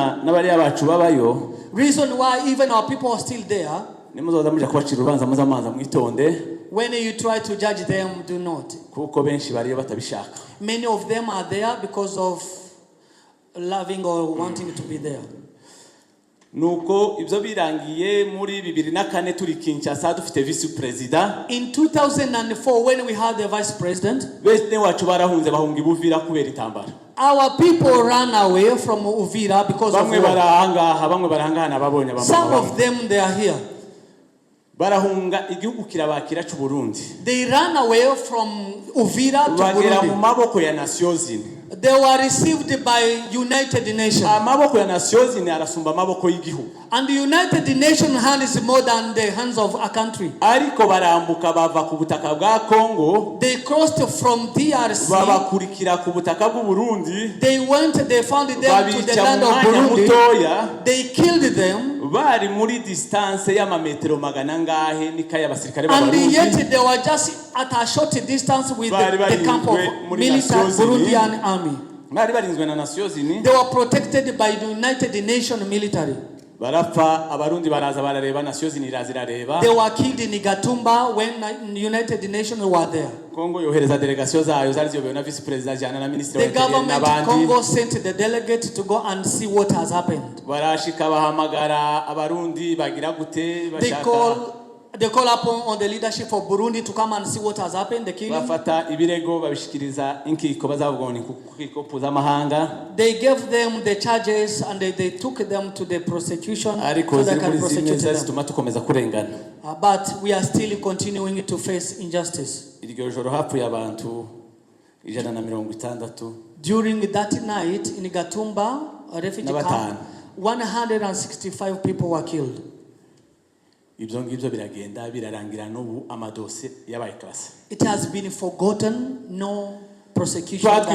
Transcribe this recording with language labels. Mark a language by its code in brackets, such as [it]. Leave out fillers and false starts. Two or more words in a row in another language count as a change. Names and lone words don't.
[en] Reason why even our people are still there. When you try to judge them, do not. Many of them are there because of loving or wanting to be there. [rw] Nuko ibyo birangiye muri 2004 turi Kinshasa dufite [en] vice president. In 2004 when we had the vice president, [rw] bene wacu barahunze bahunga Uvira kubera intambara. [en] Our people ran away from Uvira because of war. [rw] Bamwe barahanga nababonye bamwe. [en] Some of them they are here. [rw] Barahunga igihugu kirabakira cy'u Burundi. [en] They ran away from Uvira to Burundi. [rw] Bagera mu maboko ya Nations Unies. [en] They were received by United Nations. [rw] Amaboko ya Nations Unies arasumba amaboko y'igihugu. [en] And the United Nations hand is more than the hands of a country. [rw] Ariko barambuka bava ku butaka bwa Congo. [en] They crossed from DRC. [rw] Babakurikira ku butaka bw'u Burundi. [en] They went, they found them to the land of Burundi. They killed them. [rw] Bari muri distance y'amametero magana ngahe nikaya abasirikare b'Abarundi. [en] And yet they were just at a short distance with the camp of military Burundian army. [rw] Bari barinzwe na Nations Unies. [en] They were protected by the United Nations military. [rw] barapfa abarundi baraza barareba Nations Unies zirareba. [en] They were killed in Gatumba when United Nations were there. [rw] Kongo yohereza delegation zayo zari ziyobewe na [en] vice president [rw] jana na minister [en] The government of Congo sent the delegate to go and see what has happened. [rw] Barashika bahamagara abarundi bagira gute bashaka. [en] They call upon on the leadership of Burundi to come and see what has happened, the killing. [rw] Bafata ibirego babishikiriza inkiko bazavugwa ni kukiko mpuzamahanga. [en] They gave them the charges and they took them to the prosecution so they can prosecute them. But we are still continuing to face injustice. [rw] Iryo joro hapfuye abantu 160. [en] During that night in Gatumba, a refugee camp, 165 people were killed. It has been forgotten, no prosecution.